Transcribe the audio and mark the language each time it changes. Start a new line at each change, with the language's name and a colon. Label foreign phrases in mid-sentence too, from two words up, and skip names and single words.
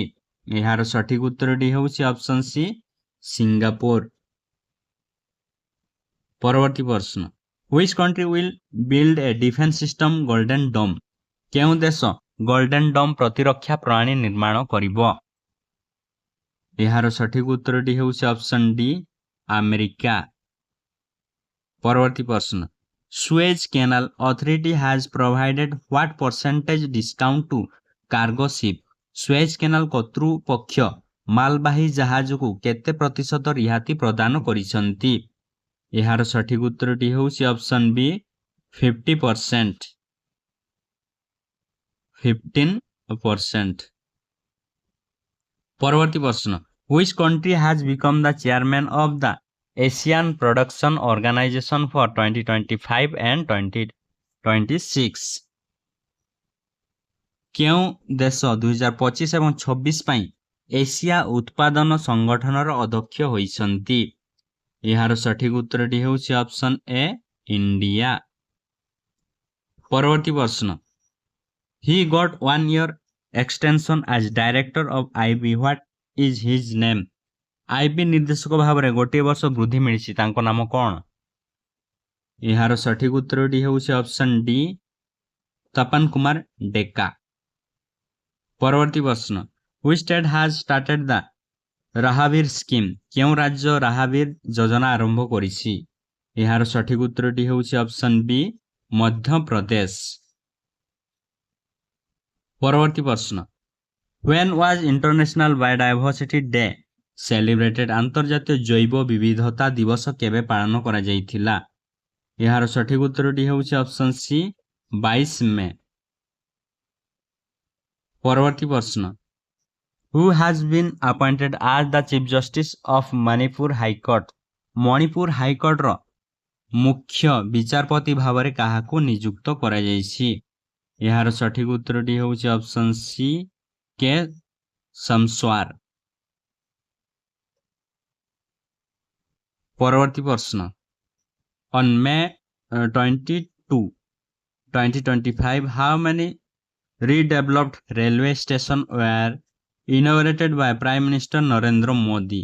Odia: ଏହାର ସଠିକ ଉତ୍ତରଟି ହେଉଛି ଅପସନ୍ ସି ସିଙ୍ଗାପୁର। ପରବର୍ତ୍ତୀ ପ୍ରଶ୍ନ
English: which country will build a defense system golden dome?
Odia: କେଉଁ ଦେଶ ଗୋଲ୍ଡେନ ଡୋମ୍ ପ୍ରତିରକ୍ଷା ପ୍ରଣାଳୀ ନିର୍ମାଣ କରିବ? ଏହାର ସଠିକ ଉତ୍ତରଟି ହେଉଛି ଅପସନ୍ ଡି ଆମେରିକା। ପରବର୍ତ୍ତୀ ପ୍ରଶ୍ନ
English: ସୁଏଜ କେନାଲ ଅଥରିଟି has provided what percentage discount to cargo ship?
Odia: ସୁଏଜ କେନାଲ କର୍ତ୍ତୃପକ୍ଷ ମାଲବାହୀ ଜାହାଜକୁ କେତେ ପ୍ରତିଶତ ରିହାତି ପ୍ରଦାନ କରିଛନ୍ତି? ଏହାର ସଠିକ ଉତ୍ତରଟି ହେଉଛି ଅପସନ୍ ବି 50%। 15%। ପରବର୍ତ୍ତୀ ପ୍ରଶ୍ନ
English: which country has become the chairman of the Asian Production Organization for 2025 and 2026?
Odia: କେଉଁ ଦେଶ 2025 ଏବଂ 26 ପାଇଁ ଏସିଆ ଉତ୍ପାଦନ ସଂଗଠନର ଅଧ୍ୟକ୍ଷ ହୋଇଛନ୍ତି? ଏହାର ସଠିକ ଉତ୍ତରଟି ହେଉଛି ଅପସନ୍ ଏ ଇଣ୍ଡିଆ। ପରବର୍ତ୍ତୀ ପ୍ରଶ୍ନ
English: he got 1 year extension as director of IB. What is his name?
Odia: IB ନିର୍ଦ୍ଦେଶକ ଭାବରେ ଗୋଟିଏ ବର୍ଷ ବୃଦ୍ଧି ମିଳିଛି, ତାଙ୍କ ନାମ କ'ଣ? ଏହାର ସଠିକ ଉତ୍ତରଟି ହେଉଛି ଅପସନ୍ ଡି ତପନ କୁମାର ଡେକା। ପରବର୍ତ୍ତୀ ପ୍ରଶ୍ନ
English: which state has started the ରାହାବୀର ସ୍କିମ୍?
Odia: କେଉଁ ରାଜ୍ୟ ରାହାବୀର ଯୋଜନା ଆରମ୍ଭ କରିଛି? ଏହାର ସଠିକ ଉତ୍ତରଟି ହେଉଛି ଅପସନ୍ ବି ମଧ୍ୟପ୍ରଦେଶ। ପରବର୍ତ୍ତୀ ପ୍ରଶ୍ନ
English: when was International Biodiversity Day celebrated?
Odia: ଆନ୍ତର୍ଜାତୀୟ ଜୈବ ବିବିଧତା ଦିବସ କେବେ ପାଳନ କରାଯାଇଥିଲା? ଏହାର ସଠିକ ଉତ୍ତରଟି ହେଉଛି ଅପସନ୍ ସି 22 ମେ। ପରବର୍ତ୍ତୀ ପ୍ରଶ୍ନ
English: who has been appointed as the Chief Justice of Manipur High Court?
Odia: ମଣିପୁର ହାଇକୋର୍ଟର ମୁଖ୍ୟ ବିଚାରପତି ଭାବରେ କାହାକୁ ନିଯୁକ୍ତ କରାଯାଇଛି? ଏହାର ସଠିକ ଉତ୍ତରଟି ହେଉଛି ଅପସନ୍ ସି କେ ସମସ୍ୱାର। ପରବର୍ତ୍ତୀ ପ୍ରଶ୍ନ
English: on May 22, 2025 how many redeveloped railway stations were inaugurated by Prime Minister ନରେନ୍ଦ୍ର ମୋଦି?